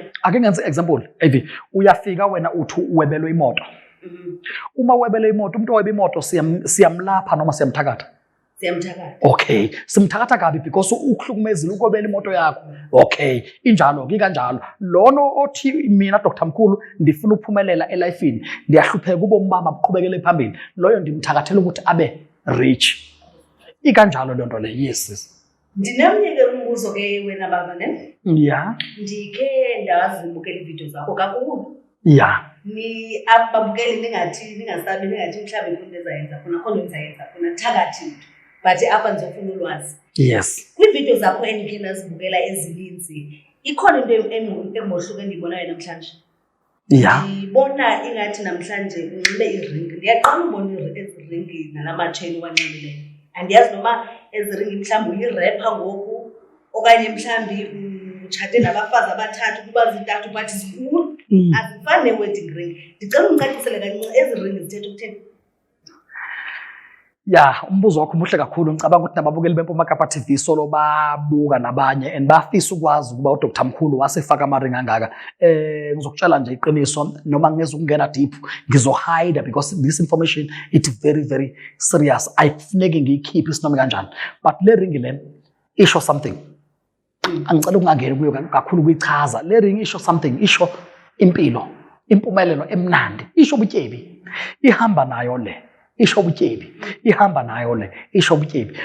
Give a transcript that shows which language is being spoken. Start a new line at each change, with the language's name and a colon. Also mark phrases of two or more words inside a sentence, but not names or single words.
Zulu: ake ngenze example AV uyafika wena uthi uwebelwe imoto uma uwebelwe imoto umuntu owebe imoto siyamlapha noma siyamthakatha okay simthakatha kabi because ukuhlukumezile ukobela imoto yakho okay injalo kanjalo lono othi mina Dr Mkhulu ndifuna ukuphumelela elifini ndiyahlupheka ubomi bami buqhubekele phambili loyo ndimthakathela ukuthi abe rich ikanjalo lento le yes
Xhosa: ndinemnyeke umbuzo ke wena baba ne yeah ndike ndazibukela ividiyo zakho kakhulu yeah ni ababukeli ningasabi ningathi mhlawumbe into ezayenza khona khona enzayenza khona thakathi but apha ndizofuna ulwazi yes kwiividiyo zakho endikhe ndazibukela ezininzi ikhona into emohluke endiyibonayo namhlanje Ndibona ingathi namhlanje unxibe iringi. Ndiyaqala ubona iringi nalamatsheni wanxibileyo. Andiyazi noma eziringi mhlawumbi uyirepha ngoku okanye mhlawumbi utshate nabafazi abathathu kuba zintathu bathi zinkulu. Azifani ne-wedding ring. Ndicela undicacisele kancinci ezi ringi zithetha ukuthini.
Zulu: Umbuzo wakho muhle kakhulu. Ngicabanga ukuthi nababukeli beMpuma Kapa TV solo babuka nabanye and bafisa ukwazi ukuba uDr Mkhulu wasefaka amaringi angaka. Ngizokutshela nje iqiniso noma ngezukungena deep ngizohide
English: because this information it's very very serious.
Zulu: Ayifuneki ngiyikhiphe isinoma kanjani. But le ring le isho something. Angicela ukungangeni kuyo kakhulu kuyichaza. Le ring isho something, isho impilo, impumelelo emnandi, isho ubutyebi. Ihamba nayo le. Isho ubutyebi, ihamba nayo le, isho ubutyebi.